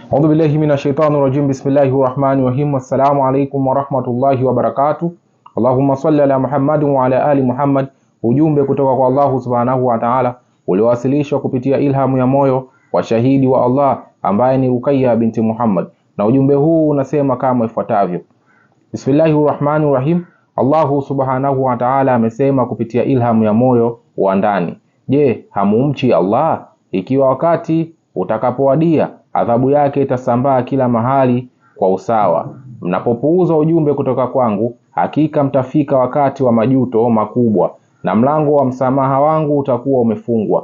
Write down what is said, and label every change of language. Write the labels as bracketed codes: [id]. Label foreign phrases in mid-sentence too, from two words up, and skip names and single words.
[ar] أعوذ بالله من الشيطان الرجيم. بسم الله الرحمن الرحيم. السلام عليكم ورحمة الله وبركاته. اللهم صل على محمد وعلى آل محمد. [sw] Ujumbe kutoka kwa Allah [ar] سبحانه وتعالى [sw] uliowasilishwa kupitia ilhamu ya moyo wa shahidi wa Allah ambaye ni Ruqayya binti Muhammad, na ujumbe huu unasema kama ifuatavyo: [ar] بسم الله الرحمن الرحيم. [sw] Allah [ar] سبحانه وتعالى [sw] amesema kupitia ilhamu ya moyo wa ndani: je, hamumchi Allah? Ikiwa wakati utakapowadia adhabu yake itasambaa kila mahali kwa usawa. Mnapopuuza ujumbe kutoka kwangu, hakika mtafika wakati wa majuto makubwa, na mlango wa msamaha wangu utakuwa umefungwa.